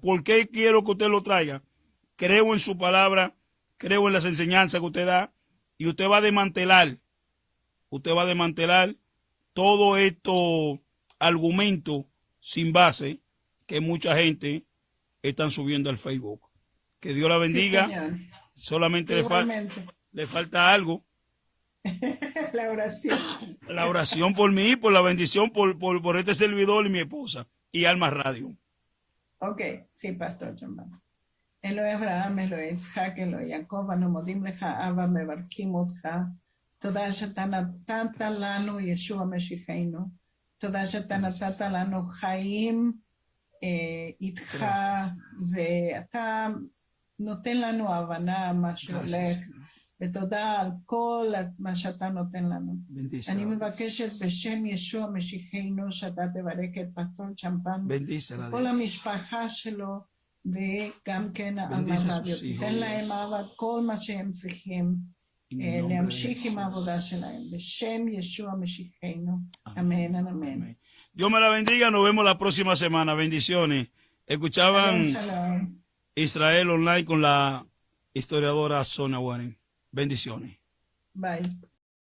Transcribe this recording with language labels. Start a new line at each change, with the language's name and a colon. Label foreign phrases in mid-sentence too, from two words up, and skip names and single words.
Spanish: ¿Por qué quiero que usted lo traiga? Creo en su palabra, creo en las enseñanzas que usted da y usted va a desmantelar todo estos argumentos sin base que mucha gente están subiendo al Facebook. Que Dios la bendiga. Sí, solamente le falta algo. La oración. La oración por mí, por la bendición, por este servidor y mi esposa. Y Alma Radio. Ok, sí, Pastor Germán.
Hebrew: אלוהי אברהם, אלוהי יצחק, אלוהי יעקב, אנו מודים לך, אבא, מברכים אותך. תודה שאתה נתת לנו ישוע משיחנו. תודה שאתה נתת לנו חיים איתך, ואתה נותן לנו הבנה מה שהולך, ותודה על כל מה שאתה נותן לנו. אני מבקשת בשם ישוע משיחנו, שאתה תברך את פסטור צ'מפן, כל המשפחה שלו, וגם כן המרדיו. תיתן להם אבא כל מה שהם צריכים להמשיך עם העבודה שלהם. בשם ישוע משיחנו. אמן, אמן.
Spanish: Dios me la bendiga. Nos vemos la próxima semana. Bendiciones. Escuchaban Israel Online con la historiadora Sonia Warren. Bendiciones. Bye.